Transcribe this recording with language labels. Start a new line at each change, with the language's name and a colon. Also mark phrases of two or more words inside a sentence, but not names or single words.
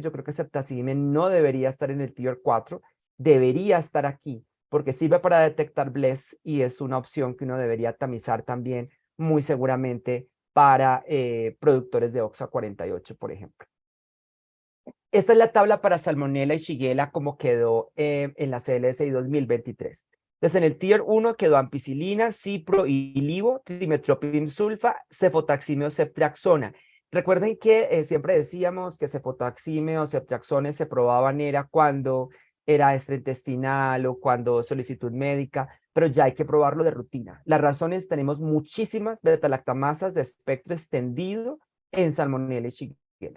Spanish: Yo creo que ceftazidime no debería estar en el Tier 4, debería estar aquí porque sirve para detectar BLES y es una opción que uno debería tamizar también muy seguramente para productores de OXA48, por ejemplo. Esta es la tabla para Salmonella y Shigella como quedó en la CLSI 2023. Entonces, en el Tier 1 quedó ampicilina, cipro y livo, trimetoprim sulfa, cefotaxime o ceftriaxona. Recuerden que siempre decíamos que cefotaxime o ceftriaxona se probaban era cuando era extraintestinal o cuando solicitud médica, pero ya hay que probarlo de rutina. Las razones, tenemos muchísimas beta-lactamasas de espectro extendido en Salmonella y Shigella.